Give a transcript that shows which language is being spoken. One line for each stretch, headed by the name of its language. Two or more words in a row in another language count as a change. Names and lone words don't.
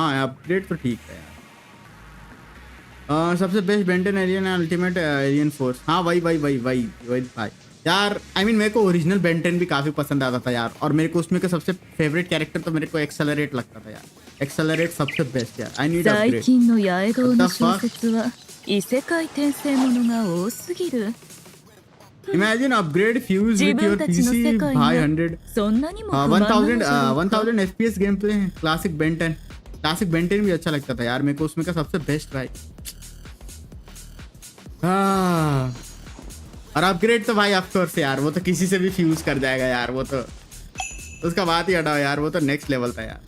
Hindi: हाँ अपग्रेड तो ठीक है यार। सबसे बेस्ट बेंटन एलियन अल्टीमेट एलियन फोर्स। हाँ वही भाई यार।
English: I mean
Hindi: मेरे को ओरिजिनल बेंटन भी काफ़ी पसंद आता था यार, और मेरे को उसमें का सबसे
English: favorite character
Hindi: तो मेरे को एक्सेलरेट लगता था यार। एक्सेलरेट सबसे बेस्ट यार।
English: I need upgrade.
Japanese: 最近の八重顔の小説は異世界転生ものが多すぎる。
English: Imagine upgrade fuse with your PC by 100 1000 FPS गेमप्ले है।
Hindi: क्लासिक बेंटन भी अच्छा लगता था यार मेरे को, उसमें का सबसे बेस्ट भाई। और अपग्रेड तो भाई
English: of course
Hindi: यार, वो तो किसी से भी फ्यूज कर जाएगा यार, वो तो उसका बात ही हटाओ यार, वो तो
English: next level
Hindi: था यार।